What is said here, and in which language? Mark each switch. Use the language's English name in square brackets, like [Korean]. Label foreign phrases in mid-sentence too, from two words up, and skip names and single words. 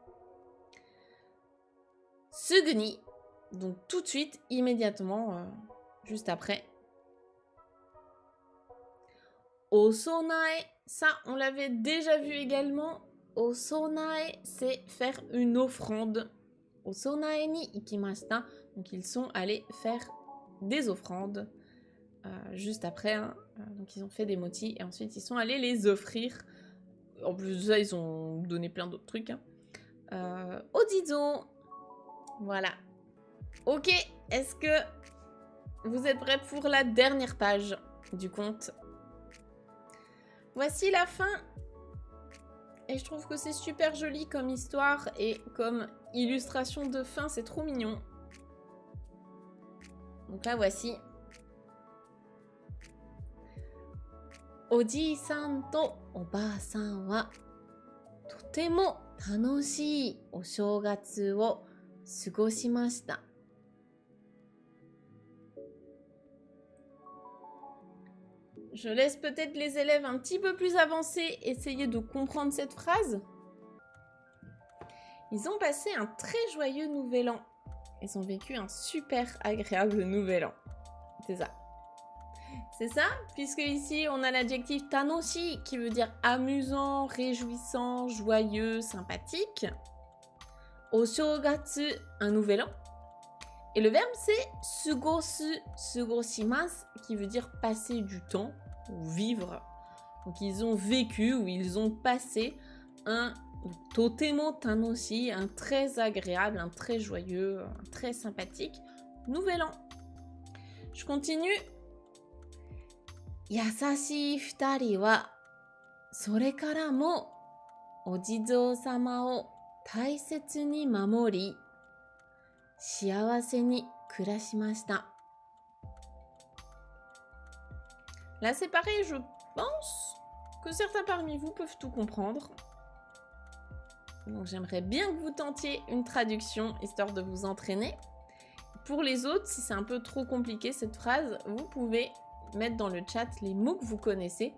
[French] Suguni, donc tout de suite, immédiatement, juste après. Osonae, ça on l'avait déjà vu également. Osonae, c'est faire une offrande. [Japanese] お供えに行きました, [French] donc ils sont allés faire des offrandes juste après. Donc ils ont fait des mochi et ensuite ils sont allés les offrir. En plus de ça, ils ont donné plein d'autres trucs. Odizo. Voilà. Ok, est-ce que vous êtes prêts pour la dernière page du conte? Voici la fin. Et je trouve que c'est super joli comme histoire et comme illustration de fin, c'est trop mignon. Donc là, voici. [Japanese] おじいさんとおばあさんはとても楽しいお正月を過ごしました. [French] Je laisse peut-être les élèves un petit peu plus avancés essayer de comprendre cette phrase. Ils ont passé un très joyeux nouvel an. Ils ont vécu un super agréable nouvel an. C'est ça. C'est ça, puisque ici on a l'adjectif tanoshi qui veut dire amusant, réjouissant, joyeux, sympathique. Oshogatsu, un nouvel an. Et le verbe c'est [Japanese] 過ごす、過ごします, [French] qui veut dire passer du temps ou vivre. Donc ils ont vécu ou ils ont passé un [Japanese] とても楽しい, [French] un très agréable, un très joyeux, un très sympathique nouvel an. Je continue. [Japanese] 優しい二人はそれからもお地蔵様を大切に守り幸せに暮らしました. [French] Là c'est pareil, je pense que certains parmi vous peuvent tout comprendre. Donc j'aimerais bien que vous tentiez une traduction, histoire de vous entraîner. Pour les autres, si c'est un peu trop compliqué cette phrase, vous pouvez mettre dans le chat les mots que vous connaissez.